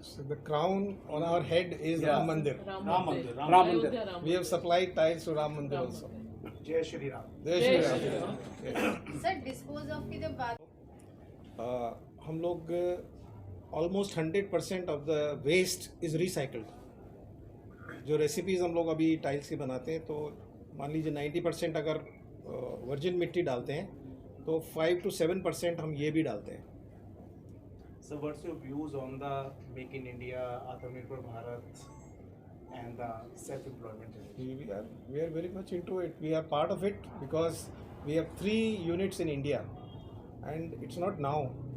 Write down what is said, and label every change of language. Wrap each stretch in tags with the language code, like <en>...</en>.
<en>So the crown on our head is Ram Mandir. Ram Mandir. Ram Mandir. We have supplied tiles to Ram Mandir also.</en> <hi>Jai Shri Ram. Jai Shri Ram. Yes.</hi> <en>Sir, dispose of</en> <hi>की जब बात हम लोग</hi> <en>almost 100% of the waste is recycled.</en> <hi>जो recipes हम लोग अभी tiles की बनाते हैं तो मान लीजिए 90% अगर वर्जिन मिट्टी डालते हैं तो 5 to 7% हम ये भी डालते हैं.</hi> <en>So what's your views on the Make in India, Atmanirbhar Bharat and the self-employment? We are very much into it. We are part of it because we have 3 units in India, and it's not now.</en>